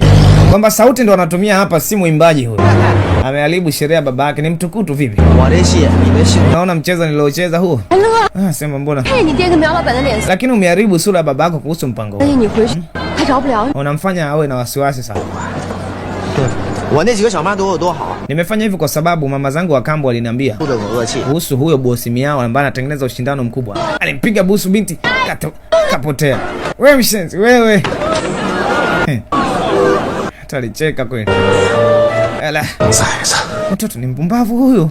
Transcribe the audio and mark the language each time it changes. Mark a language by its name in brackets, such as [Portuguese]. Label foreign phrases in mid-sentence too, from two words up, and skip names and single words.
[Swahili] Kwamba sauti ndo anatumia hapa, si muimbaji huyo. Ameharibu sherehe ya babake, ni mtukutu vipi? Unaona mchezo niliocheza huo? Sema mbona? Lakini umeharibu sura ya babako kuhusu mpango huo. Unamfanya awe na wasiwasi sana. [Chinese] 我那几个小妈对我有多好。 [Swahili] Nimefanya hivyo kwa sababu mama zangu wa kambo waliniambia kuhusu huyo bosi Miao ambaye anatengeneza ushindano mkubwa. Alimpiga busu binti kapotea. Wewe mshenzi wewe. Atalicheka kweli. Ala. Mtoto ni mpumbavu huyu.